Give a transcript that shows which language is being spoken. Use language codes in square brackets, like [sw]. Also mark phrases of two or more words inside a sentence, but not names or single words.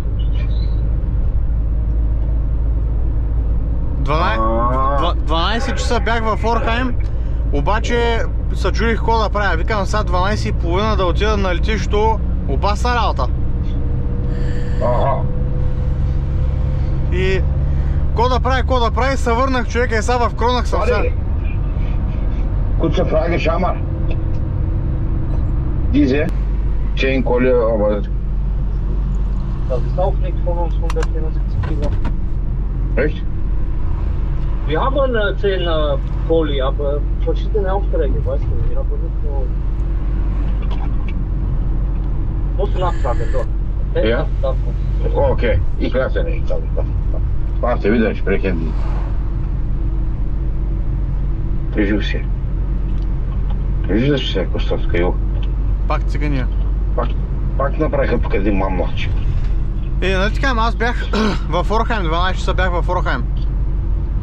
[bg] 12 часа бях в Орхайм, обаче се чудих какво да правя. Викам сега 12:30 да отида на летището, опасна работа. И какво да прави, се върнах, човека, и сега в Кронах съм сега. [de] Gute Frage, schau mal. Diese Chain-Kohle, aber... Das ist auch nichts von uns, 174 Kilo. Echt? Wir haben eine 10 Poli, aber verschiedene Aufträge, weißt du. Wir haben nicht nur... Musst du nachfragen, dort. Okay? Ja? Okay, ich lasse nicht. Warte, wieder sprechen die. [bg] Прижився. Виждаш се, Костовска, йо. Пак цигания. Пак направиха тук един мамлач. Нали така, аз бях в Орхайм, 12 часа бях в Орхайм.